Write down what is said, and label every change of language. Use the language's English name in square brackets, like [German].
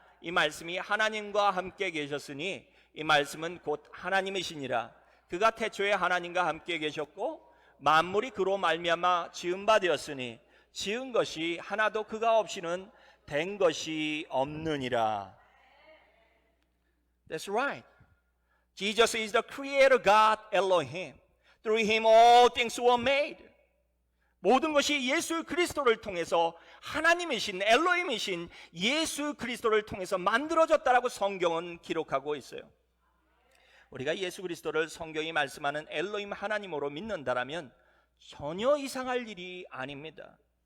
[Korean] 이 말씀이 하나님과 함께 계셨으니 이 말씀은 곧 하나님이시니라. 그가 태초에 하나님과 함께 계셨고 만물이 그로 말미암아 지은 바 되었으니 지은 것이 하나도 그가 없이는 된 것이 없느니라. [English] That's right. Jesus is the creator God Elohim. Through him all things were made. [Korean] 모든 것이 예수 그리스도를 통해서 하나님이신 엘로힘이신 예수 그리스도를 통해서 만들어졌다라고 성경은 기록하고 있어요. 우리가 예수 그리스도를 성경이 말씀하는 엘로힘 하나님으로 믿는다라면 전혀 이상할 일이 아닙니다.